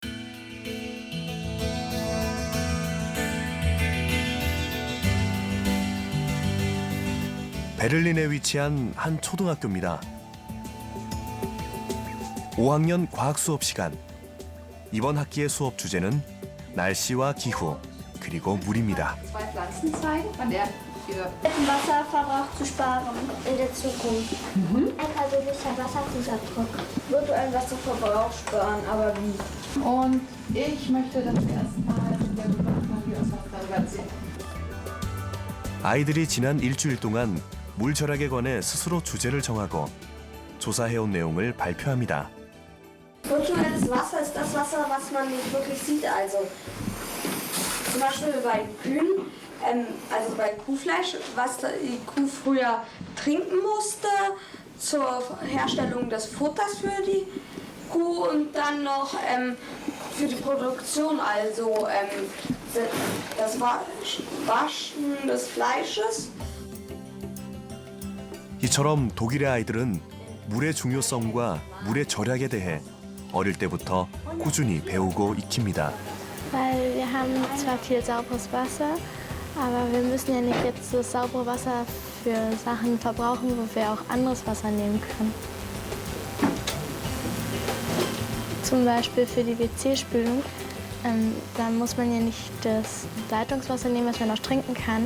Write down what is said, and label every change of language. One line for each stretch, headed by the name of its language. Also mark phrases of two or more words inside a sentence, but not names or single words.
Korean: 베를린에 위치한 한 초등학교입니다. 5학년 과학 수업 시간. 이번 학기의 수업 주제는 날씨와 기후, 그리고 물입니다.
German: Wasserverbrauch zu sparen in der Zukunft. Ein persönlicher Wasserfußabdruck. Virtuellen Wasserverbrauch sparen, aber wie? Und ich möchte das erstmal der darüber erzählen.
Korean: 아이들이 지난 일주일 동안 물 절약에 관해 스스로 주제를 정하고 조사해온 내용을 발표합니다.
German: Virtuelles Wasser ist das Wasser, was man nicht wirklich sieht. Also zum Beispiel bei Kühen, also bei Kuhfleisch, was die Kuh früher trinken musste zur Herstellung des Futters für die Kuh und dann noch für die Produktion, also das Waschen des Fleisches.
Korean: 이처럼 독일의 아이들은 물의 중요성과 물의 절약에 대해 어릴 때부터 꾸준히 배우고 익힙니다.
German: Weil wir haben zwar viel sauberes Wasser, aber wir müssen ja nicht jetzt das saubere Wasser für Sachen verbrauchen, wo wir auch anderes Wasser nehmen können. Zum Beispiel für die WC-Spülung. Da muss man ja nicht das Leitungswasser nehmen, was man noch trinken kann.